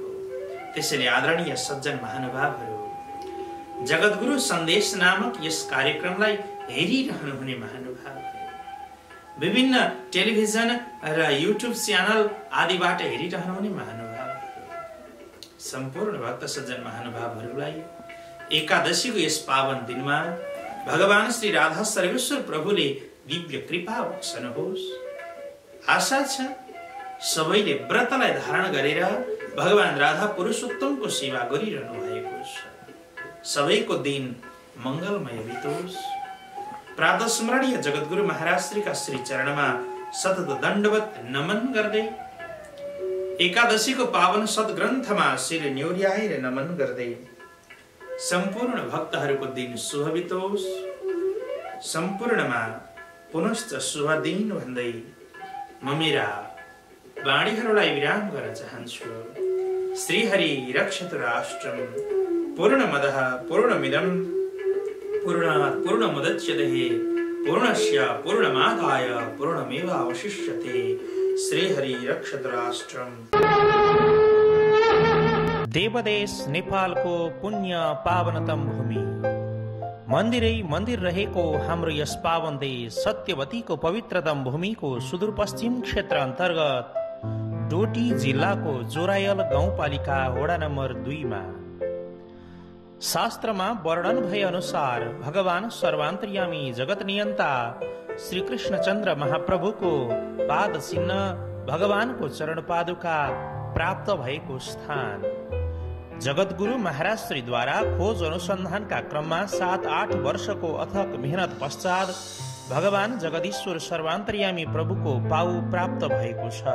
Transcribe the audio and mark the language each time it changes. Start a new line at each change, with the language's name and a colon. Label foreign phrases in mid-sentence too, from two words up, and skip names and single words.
Nepali: त्यसैले आदरणीय सज्जन महानुभावहरू, जगद्गुरु सन्देश नामक यस कार्यक्रमलाई हेरिरहनुहुने महानुभावहरू, विभिन्न टेलिभिजन र युट्युब च्यानल आदिबाट हेरिरहनुहुने महानुभावहरू, सम्पूर्ण भक्त सज्जन महानुभावहरूलाई एकादशीको यस पावन दिनमा भगवान श्री राधा सर्वेश्वर प्रभुले दिव्य कृपा बक्सनुहोस्। आशा छ सबैले व्रतलाई धारण गरेर भगवान राधा पुरुषोत्तमको सेवा गरिरहनु भएको छ। सबैको दिन मंगलमय बितोस्। प्रातः स्मरणीय जगद्गुरु महाराज श्रीका श्री चरणमा सतत दण्डवत नमन गर्दै, एकादशीको पावन सद्ग्रन्थमा शिर न्योर्याएर नमन गर्दै सम्पूर्ण भक्तहरूको दिन शुभ बितोस्। सम्पूर्णमा पुनश्च शुभ दिन भन्दै म मेरा वाणीहरूलाई विराम गर्न चाहन्छु।
Sanskrit: श्रीहरि रक्षतु राष्ट्रम्। पूर्णमदः पूर्णमिदं पूर्णात् पूर्णमुदच्यते पूर्णस्य पूर्णमादाय पूर्णमेवावशिष्यते। श्रीहरि रक्षतु राष्ट्रम्।
Nepali: देवदेश नेपालको पुण्य पावनतम भूमि, मन्दिरै मन्दिर रहेको हाम्रो यस पावन देश सत्यवतीको पवित्रतम भूमिको सुदूरपश्चिम क्षेत्र अन्तर्गत डोटी जिल्लाको जोरायल गाउँपालिका वडा नम्बर 2 मा शास्त्रमा वर्णन भए अनुसार भगवान सर्वान्तर्यामी जगत नियन्ता श्री कृष्णचन्द्र महाप्रभुको पाद चिन्ह, भगवानको चरण पादुका प्राप्त भएको स्थान। जगद्गुरु महाराज श्रीद्वारा खोज अनुसन्धानका क्रममा 7-8 वर्षको अथक मेहनत पश्चात भगवान जगदीश्वर सर्वान्तर्यामी प्रभुको पाउ प्राप्त भएको छ।